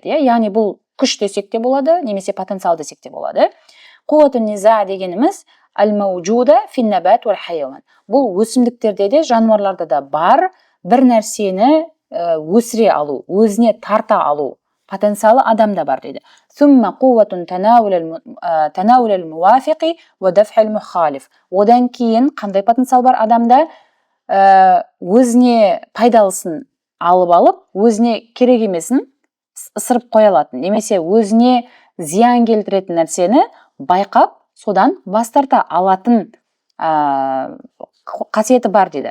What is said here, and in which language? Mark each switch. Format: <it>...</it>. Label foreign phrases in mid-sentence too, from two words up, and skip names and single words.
<kk>Яғни бұл күш десек те болады, немесе потенциал десек те болады.</kk> <ar>قوة نزوع дегеніміз الموجودة في النبات والحيوان.</ar> <kk>Бұл өсімдіктерде де, жануарларда да бар бір нәрсені өсіре алу, өзіне тарта алу потенциалы адамда бар дейді.</kk> <ar>ثم قوة تناول الموافق ودفع المخالف.</ar> <kk>Одан кейін қандай потенциал бар адамда? Өзіне пайдалысын алып, өзіне керек емесін ысырып қоя алатын, немесе өзіне зиян келтіретін нәрсені байқап, содан бас тарта алатын қасиеті бар дейді.</kk>